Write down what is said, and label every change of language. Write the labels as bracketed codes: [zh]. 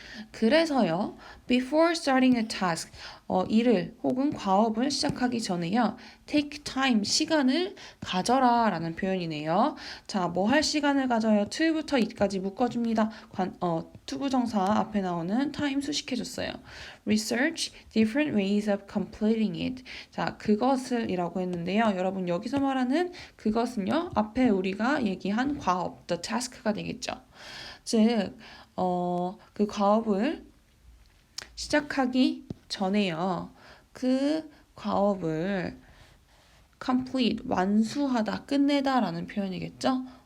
[ko] 그래서요, [en] before starting a task, [ko] 일을 혹은 과업을 시작하기 전에요, [en] take time, [ko] 시간을 가져라 라는 표현이네요. 자, 뭐 할 시간을 가져요? to부터 it까지 묶어줍니다. 투부정사 앞에 나오는 time 수식해줬어요. [en] research different ways of completing it. [ko] 자, 그것을 이라고 했는데요. 여러분, 여기서 말하는 그것은요, 앞에 우리가 얘기한 과업, the task가 되겠죠. 즉, 그 과업을 시작하기 전에요. 그 과업을 complete, 완수하다, 끝내다 라는 표현이겠죠.